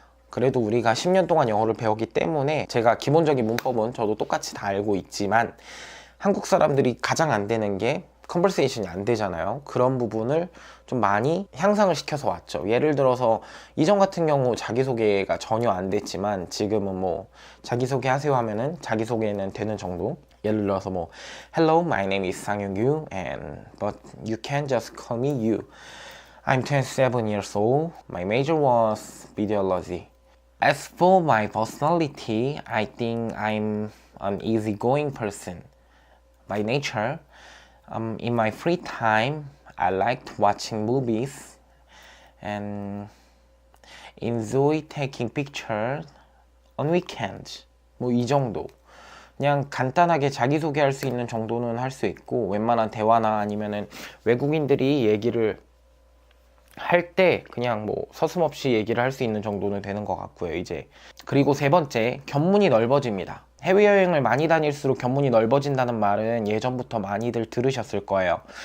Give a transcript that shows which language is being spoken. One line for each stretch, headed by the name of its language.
Korean: 그래도 우리가 10년 동안 영어를 배웠기 때문에 제가 기본적인 문법은 저도 똑같이 다 알고 있지만, 한국 사람들이 가장 안 되는 게 컨버세이션이 안 되잖아요. 그런 부분을 좀 많이 향상을 시켜서 왔죠. 예를 들어서 이전 같은 경우 자기소개가 전혀 안 됐지만, 지금은 자기소개 하세요 하면은 자기소개는 되는 정도. 예를 들어서
English: Hello, my name is 상윤규 and but you can just call me you. I'm 27 years old. My major was videology. As for my personality, I think I'm an easygoing person by nature. In my free time, I liked watching movies and enjoy taking pictures on weekends.
Korean: 이 정도. 그냥 간단하게 자기소개할 수 있는 정도는 할 수 있고, 웬만한 대화나 아니면은 외국인들이 얘기를 할 때 그냥 서슴없이 얘기를 할 수 있는 정도는 되는 것 같고요, 이제. 그리고 세 번째, 견문이 넓어집니다. 해외여행을 많이 다닐수록 견문이 넓어진다는 말은 예전부터 많이들 들으셨을 거예요.